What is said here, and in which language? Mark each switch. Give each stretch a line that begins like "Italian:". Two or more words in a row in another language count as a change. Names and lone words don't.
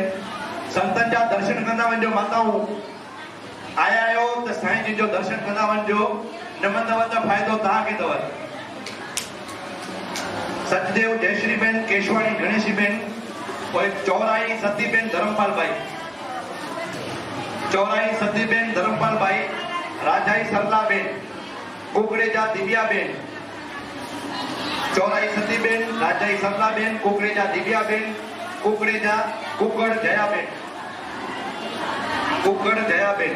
Sindhi: संतन जा दर्शन कंदा वञो माताऊं. आया आहियो त साईं जिन जो दर्शन कंदा वञो. न मंदव त फ़ाइदो तव्हांखे अथव. सचदेव जयश्रीबेन केशवाणी गणेशीबेन और चौराई सतीबेन धर्मपालभाई, चौराई सतीबेन धर्मपालभाई, राजाई सरलाबेन, कुकड़ेजा दिव्याबेन, चौराई सतीबेन, राजाई सरलाबेन, कुकड़ेजा दिव्याबेन, कुकड़ेजा कुकड़ जयाबेन, कुकड़ जयाबेन।